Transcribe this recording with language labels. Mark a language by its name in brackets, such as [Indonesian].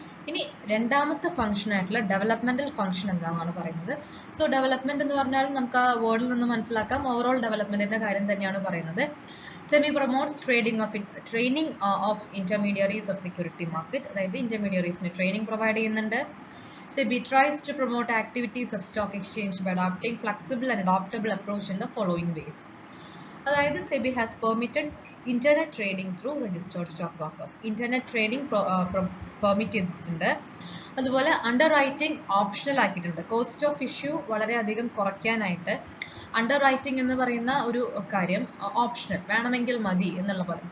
[Malayalam] ഇനി രണ്ടാമത്തെ ഫംഗ്ഷൻ ആയിട്ടുള്ള ഡെവലപ്മെന്റൽ ഫംഗ്ഷൻ എന്താണെന്നാണ് പറയുന്നത്. സോ ഡെവലപ്മെന്റ് എന്ന് പറഞ്ഞാൽ നമുക്ക് ആ വേർഡിൽ നിന്ന് മനസ്സിലാക്കാം ഓവറോൾ ഡെവലപ്മെന്റിന്റെ കാര്യം തന്നെയാണ് പറയുന്നത്. [English] SEBI promotes training of intermediaries of security market, [Malayalam] അതായത് ഇന്റർമീഡിയറീസിന് ട്രെയിനിങ് പ്രൊവൈഡ് ചെയ്യുന്നുണ്ട്. [English] SEBI tries to promote activities of stock exchange by adopting flexible and adaptable approach in the following ways. അതായത് SEBI has permitted internet trading through registered stock brokers. [Malayalam] Internet trading permit ചെയ്തിട്ടുണ്ട്. അതുപോലെ under writing optional ആക്കിയിട്ടുണ്ട്. Cost of issue വളരെയധികം കുറയ്ക്കാനായിട്ട് under writing എന്ന് പറയുന്ന ഒരു കാര്യം ഓപ്ഷണൽ, വേണമെങ്കിൽ മതി എന്നുള്ള പോലെ.